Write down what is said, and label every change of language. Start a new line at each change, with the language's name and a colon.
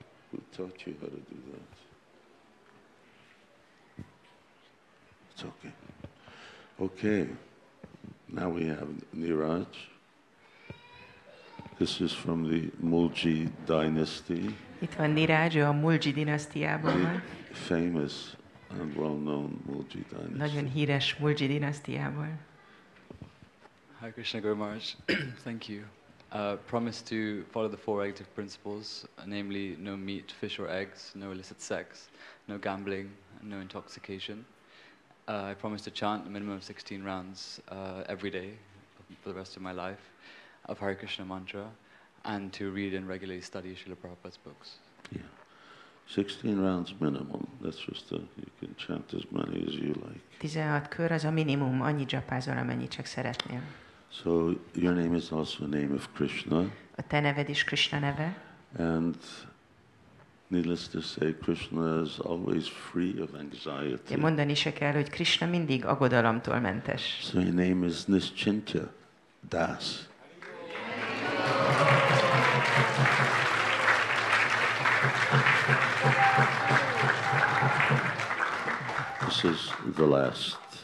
English: Who taught you how to do that? It's okay. Okay. Now we have Niraj. This is from the Mulji dynasty.
Hungarian: Itt van Niraj, ő a Mulji dinasztiából van.
English: Famous and well-known Mulji dynasty.
Hungarian: Nagyon híres Mulji dinasztiából.
English: Hare Krishna Guru Maharaj, thank you. Promise to follow the four regulative principles, namely no meat, fish or eggs, no illicit sex, no gambling, no intoxication. I promise to chant a minimum of 16 rounds every day for the rest of my life of Hare Krishna mantra, and to read and regularly study Srila Prabhupada's books. Yeah. 16 rounds minimum. That's just you can chant as many as you like.
Hungarian: 16 kör az a minimum, annyi dzsapázol, amennyit csak szeretnél.
English: So your name is also a name of Krishna.
Hungarian: A te neved is Krishna neve.
English: And needless to say, Krishna is always free of anxiety.
Hungarian: Ja, mondani se kell, hogy Krishna mindig aggodalomtól mentes.
English: So your name is Nischintya Das. This is the last.